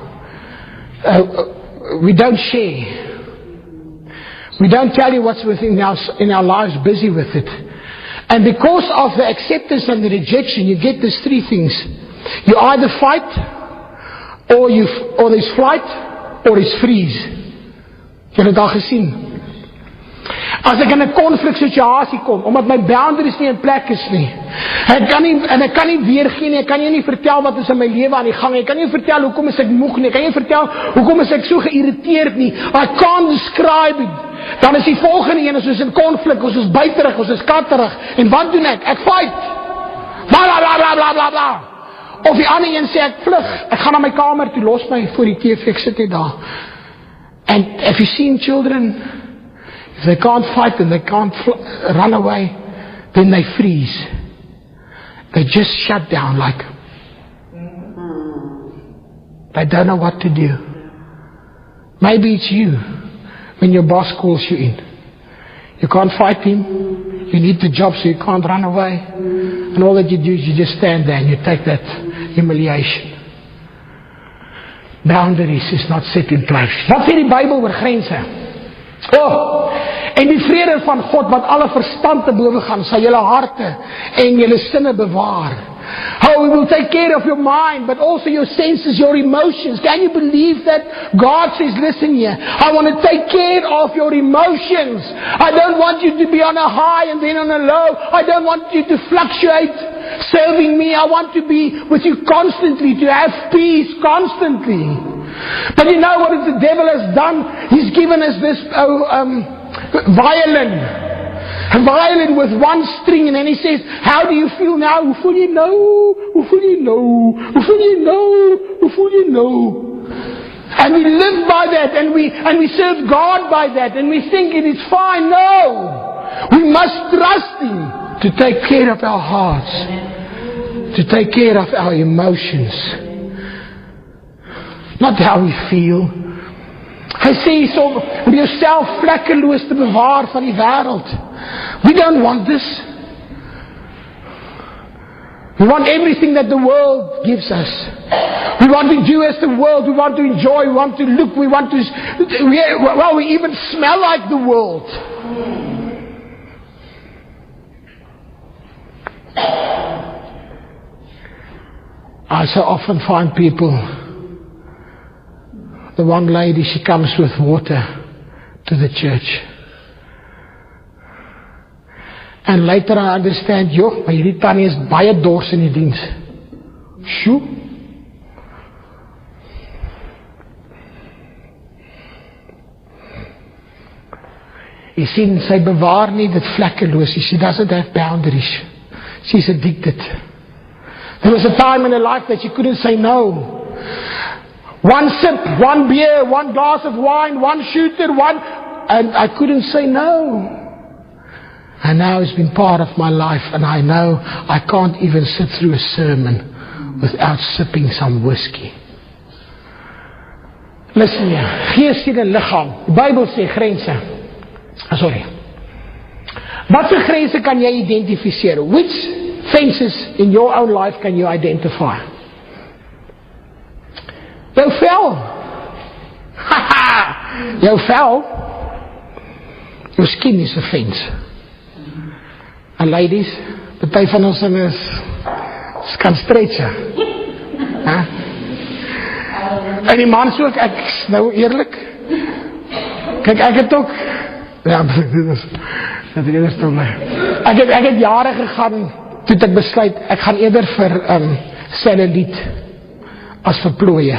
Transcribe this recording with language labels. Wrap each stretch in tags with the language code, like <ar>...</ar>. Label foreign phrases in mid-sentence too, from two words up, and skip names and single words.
<en>We don't share. We don't tell you what's within in our lives, busy with it. And because of the acceptance and the rejection, you get these three things. You either fight, or there's flight, or it's freeze.</en> <af>Jy het dit al gesien. As ek in 'n konfliksituasie kom, omdat my boundaries nie in plek is nie. Ek kan nie weergee nie, ek kan jou nie vertel wat is in my lewe aan die gang, ek kan nie vertel hoekom is ek moeg nie, ek kan nie vertel hoekom is ek so geïrriteerd nie,</af> <en>I can't describe it.</en> <af>Dan is die volgende een, ons is in konflik, ons is buiterig, ons is katterig, en wat doen ek? Ek fight. Bla bla bla bla bla bla bla. Of die ander een sê ek vlug, ek gaan na my kamer toe, los my voor die TV, ek sit net daar.</af> <en>And have you seen children? If they can't fight and they can't run away, then they freeze. They just shut down like, they don't know what to do. Maybe it's you, when your boss calls you in. You can't fight him, you need the job so you can't run away. And all that you do is you just stand there and you take that humiliation. Boundaries is not set in place.</en> <af>Wat sê die Bybel oor grense? En die vrede van God wat alle verstand te bowe gaan, sal julle harte en julle sinne bewaar.</af> <en>How He will take care of your mind, but also your senses, your emotions. Can you believe that? God says, listen here, I want to take care of your emotions. I don't want you to be on a high and then on a low. I don't want you to fluctuate serving me. I want to be with you constantly, to have peace constantly. But you know what the devil has done? He's given us this violin. A violin with one string, and then he says, how do you feel now?</en> <af>Hoe voel jy nou? Hoe voel jy nou? Hoe voel jy nou? Hoe voel jy nou?</af> <en>And we live by that, and we serve God by that, and we think it is fine. No! We must trust Him to take care of our hearts, to take care of our emotions. Not how we feel.</en> <af>Hy sê so, om jouself vlekkeloos te bewaar van die wêreld.</af> <en>We don't want this. We want everything that the world gives us. We want to do as the world. We want to enjoy. We want to look. We want to... we even smell like the world. I so often find people... The one lady, she comes with water to the church. And later I understand,</en> <af>maar hierdie tannie is baie dors in die diens. Sjoe. Jy sien, sy bewaar nie dit vlekkeloos.</af> <en>She doesn't have boundaries. She's addicted. There was a time in her life that she couldn't say no. One sip, one beer, one glass of wine, one shooter, and I couldn't say no. And now it's been part of my life, and I know I can't even sit through a sermon without sipping some whiskey. Listen here,</en> <af>gees, siel en liggaam. Die Bybel sê grense. Wat se grense kan jy identifiseer?</af> <en>Which fences in your own life can you identify?</en> <af>Jou vel. Jou vel. Jou skin is 'n fence.</af> <en>And ladies,</en> <af>party van ons kan stretch. En die mans ook, ek nou eerlik. Kyk, ek het ook ek het jare gegaan toe ek besluit ek gaan eerder vir celluliet as vir plooie.</af>